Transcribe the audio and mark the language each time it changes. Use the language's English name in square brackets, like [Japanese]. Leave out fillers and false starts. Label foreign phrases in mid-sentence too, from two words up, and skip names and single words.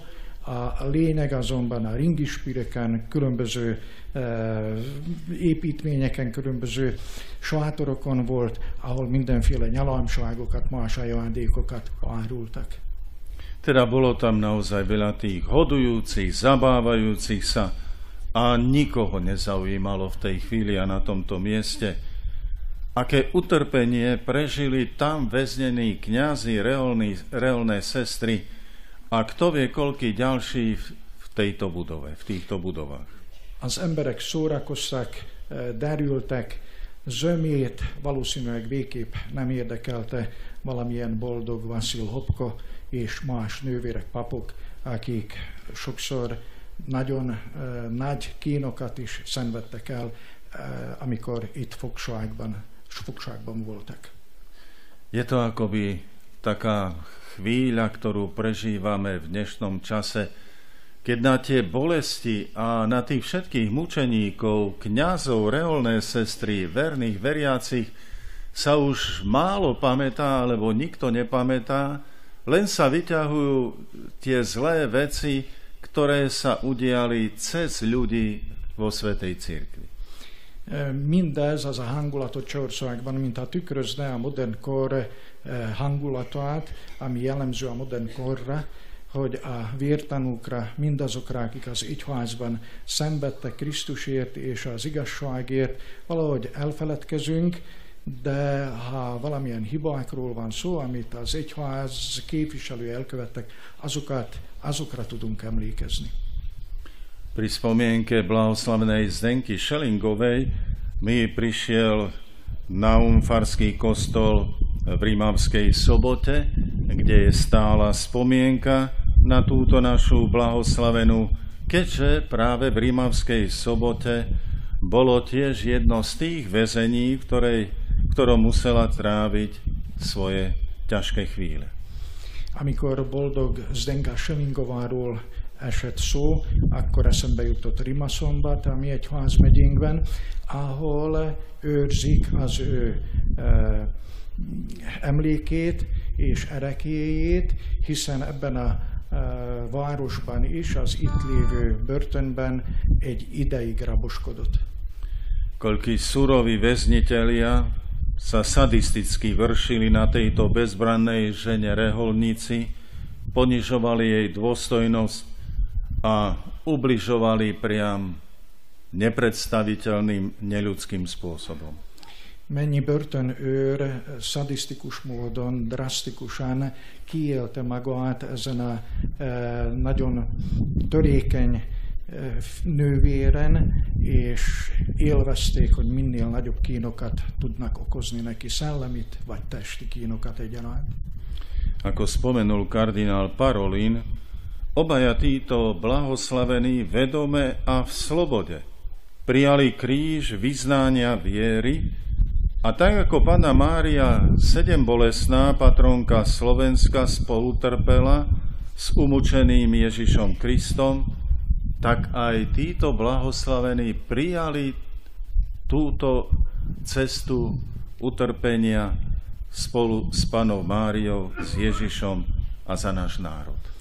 [Hungarian] A lényeg azonban a ringispireken, különböző építményeken, különböző sátorokon volt, ahol mindenféle nyalámságokat, más ajándékokat árultak. [Slovak] Teda bolo tam naozaj veľa tých hodujúcich, zabávajúcich sa a nikoho nezaujímalo v tej chvíli a na tomto mieste, aké utrpenie prežili tam väznení kňazi, reholné sestry a kto vie, koľký ďalší v tejto budove, v týchto budovách. [Hungarian] Az emberek szórakoztak, derültek, zömét valószínűleg végképp nem érdekelte valamilyen boldog Vasil Hopko és más nővérek, papok, akik sokszor nagyon nagy kínokat is szenvedtek el, amikor itt fogságban voltak. [Slovak] Je to akoby taká chvíľa, ktorú prežívame v dnešnom čase, keď na tie bolesti a na tých všetkých mučeníkov, kňazov, reholné sestry, verných veriacich sa už málo pamätá, alebo nikto nepamätá, len sa vyťahujú tie zlé veci, ktoré sa udiali cez ľudí vo Svätej Cirkvi. [Hungarian] Mindez az a hangulatot Csehországban, mint ha tükrözne a modern kor hangulatát, ami jellemző a modern korra, hogy a vértanúkra, mindazokra, akik az egyházban szenvedtek Krisztusért és az igazságért, valahogy elfeledkezünk, de ha valamilyen hibákról van szó, amit az egyház képviselői elkövettek, azokra tudunk emlékezni. [Slovak] Pri spomienke blahoslavenej Zdenky Šelingovej mi prišiel Naum farský kostol v Rímavskej Sobote, kde je stála spomienka na túto našu blahoslavenú, keďže práve v Rímavskej Sobote bolo tiež jedno z tých väzení, ktorom musela tráviť svoje ťažké chvíle. [Hungarian] Amikor boldog Zdenka Selingováról esett szó, akkor eszembe jutott Rimaszombat, ami egy házmegyénkben, ahol őrzik az ő emlékét és erekéjét, hiszen ebben a városban is, az itt lévő börtönben egy ideig raboskodott. [Slovak] Koľkí suroví väznitelia sa sadisticky vršili na tejto bezbrannej žene reholnici, ponižovali jej dôstojnosť a ubližovali priam nepredstaviteľným neľudským spôsobom. [Hungarian] Mennyi börtönőr szadisztikus módon, drasztikusan kiélte magát ezen a nagyon törékeny nővéren, és élvezték, hogy minél nagyobb kínokat tudnak okozni neki, szellemit vagy testi kínokat egyaránt. [Slovak] Ako spomenul kardinál Parolin, obaja títo blahoslavení vedome a v slobode prijali kríž vyznania viery a tak ako Panna Mária sedembolestná patronka Slovenska spolutrpela s umučeným Ježišom Kristom, tak aj títo blahoslavení prijali túto cestu utrpenia spolu s Pannou Máriou, s Ježišom a za náš národ.